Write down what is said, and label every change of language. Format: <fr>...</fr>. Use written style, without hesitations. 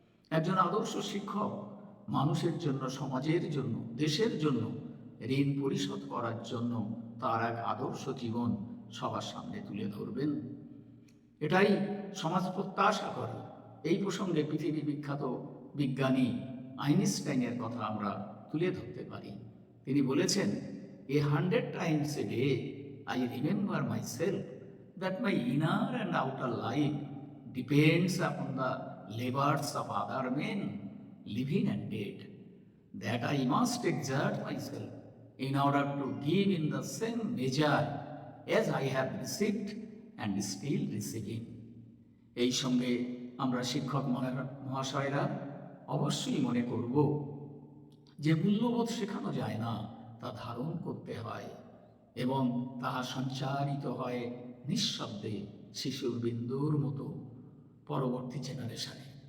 <bn>একজন আদর্শ শিক্ষক মানুষের জন্য, সমাজের জন্য, দেশের জন্য ঋণ পরিশোধ করার জন্য তার এক আদর্শ জীবন সবার সামনে তুলে ধরবেন। এটাই সমাজ প্রত্যাশা করে। এই প্রসঙ্গে পৃথিবী বিখ্যাত বিজ্ঞানী আইনস্টাইনের কথা আমরা তুলে ধরতে পারি। তিনি বলেছেন,</bn> <en>100 times a day I remember myself that my inner and outer life depends upon the labors of other men, living and dead, that I must exert myself in order to give in the same measure as I have received and still receiving.</en> <bn>এই সঙ্গে আমরা শিক্ষক মহাশয়রা অবশ্যই মনে করব যে মূল্যবোধ শেখানো যায় না, তা ধারণ করতে হয় এবং তাহা সঞ্চারিত হয় নিঃশব্দে শিশুর বিন্দুর মতো পরবর্তী জেনারেশনে।</bn>